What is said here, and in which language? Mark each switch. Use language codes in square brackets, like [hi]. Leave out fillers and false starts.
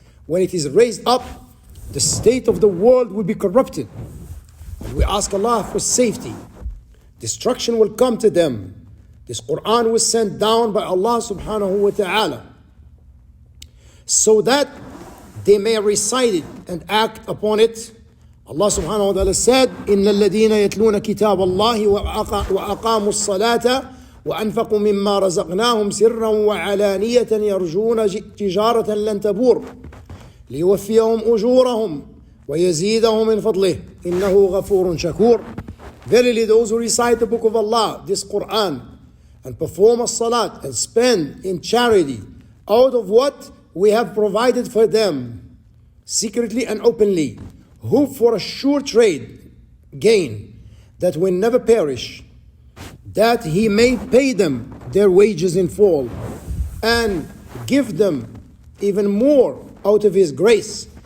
[en] When it is raised up, the state of the world will be corrupted. And we ask Allah for safety. Destruction will come to them. This Quran was sent down by Allah subhanahu wa ta'ala so that they may recite it and act upon it. Allah subhanahu wa ta'ala said, [ar] إِنَّ الَّذِينَ يَتْلُونَ كِتَابَ اللَّهِ وَأَقَامُوا الصَّلَاةَ وأنفقوا مما رزقناهم سرا وعلانية يرجون تجارة لن تبور ليوفيهم أجورهم ويزيدهم من فضله إنه غفور شكور. [en] Verily, those who recite the book of Allah, this Quran, and perform as-salat and spend in charity out of what we have provided for them, secretly and openly, hope for a sure trade gain that will never perish, that He may pay them their wages in full and give them even more out of His grace.